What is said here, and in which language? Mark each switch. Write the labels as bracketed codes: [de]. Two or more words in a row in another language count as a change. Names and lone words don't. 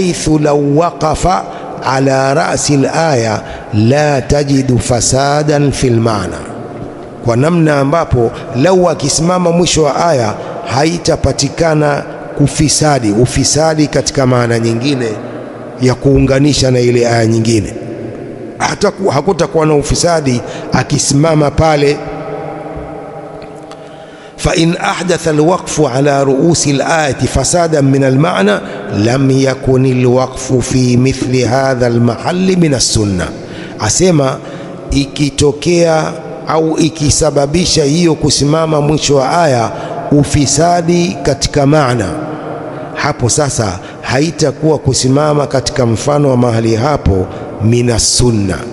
[ar] بحيث لو وقف على رأس الآية لا تجد فسادا في المعنى, [sw] kwa namna ambapo lau akisimama mwisho wa aya haitapatikana ufisadi katika maana nyingine ya kuunganisha na ile aya nyingine. Hakutakuwa na ufisadi akisimama pale. [ar] فإن أحدث الوقف على رؤوس الآيات فسادا من المعنى لم يكن الوقف في مثل هذا المحل من السنة. [sw] Asema ikitokea au ikisababisha hiyo kusimama mwisho wa aya ufisadi katika maana, hapo sasa haitakuwa kusimama katika mfano wa mahali hapo [ar] من السنة.